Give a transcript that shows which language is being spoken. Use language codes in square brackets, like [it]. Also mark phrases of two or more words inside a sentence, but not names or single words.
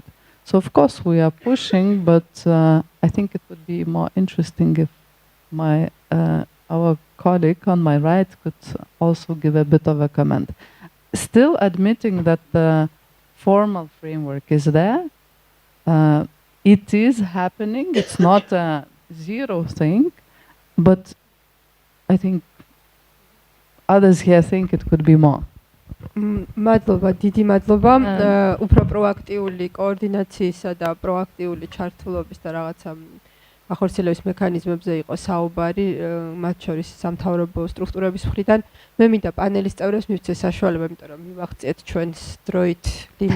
[en] So of course we are pushing, but I think it would be more interesting if our colleague on my right could also give a bit of a comment. Still admitting that the formal framework is there, it is happening, it's not a zero thing, but I think others here think it could be more. [ka] მადლობა, დიდი მადლობა. უფრო პროაქტიული კოორდინაციისა და პროაქტიული ჩართულობის და რაღაცა ახორციელების მექანიზმებზე იყო საუბარი, მათ შორის სამთავრობო სტრუქტურების მხრიდან. მე მინდა პანელის წევრებს მივცე საშუალება, იმიტომ რომ მივახციეთ ჩვენს დროით ლიმიტს.